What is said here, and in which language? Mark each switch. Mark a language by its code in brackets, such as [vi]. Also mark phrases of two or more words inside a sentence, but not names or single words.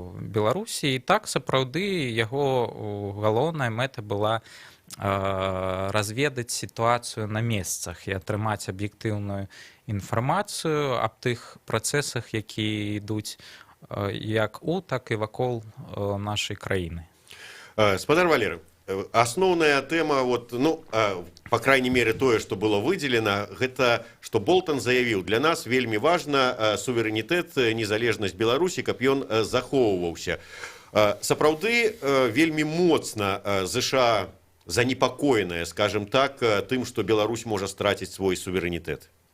[be] І так, сапраўды, яго галоўная мэта была разведаць сітуацыю на месцах і атрымаць аб'ектыўную інфармацыю аб тых працэсах, якія ідуць як у, так і вакол нашай краіны. Спадар Валерый, основная тэма, [ru] вот, ну, по крайней мере, [be] тое, што было выделено, гэта, што Болтон заявіў, для нас вельмі важна суверэнітэт, незалежнасць Беларусі, каб ён захоўваўся. Сапраўды, вельмі моцна ЗША занепакоеныя, скажем так, тым, што Беларусь можа страціць свой суверэнітэт.